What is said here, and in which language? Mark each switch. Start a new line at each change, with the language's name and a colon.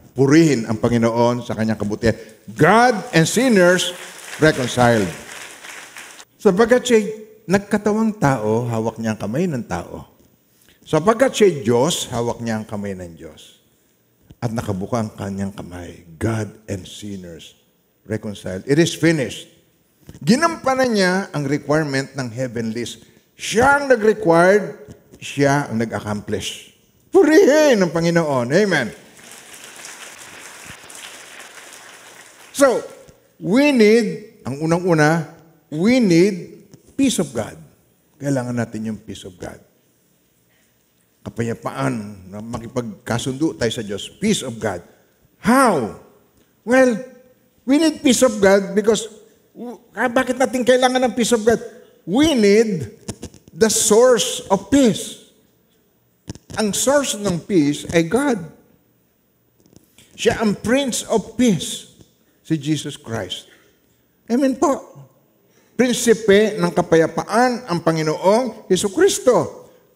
Filipino: Purihin ang Panginoon sa kanyang kabutihan.
English: God and sinners reconciled.
Filipino: Sapagkat siya nagkatawang tao, hawak niya ang kamay ng tao. Sapagkat siya Diyos, hawak niya ang kamay ng Diyos. At nakabuka ang kanyang kamay.
English: God and sinners reconciled. It is finished.
Filipino: Ginampanan niya ang requirement ng heavenlies. Siya ang nag-required, siya ang nag-accomplish. Purihin ng Panginoon. Amen.
English: So, we need,
Filipino: ang unang-una,
English: we need peace of God.
Filipino: Kailangan natin yung peace of God. Kapayapaan na makipagkasundo tayo sa Diyos.
English: Peace of God. How? Well, we need peace of God because
Filipino: bakit natin kailangan ng
English: peace of God? We need the source of peace.
Filipino: Ang source ng peace ay God. Siya ang Prince of Peace, si Jesus Christ. Amen po. Prinsipe ng kapayapaan ang Panginoong Jesucristo.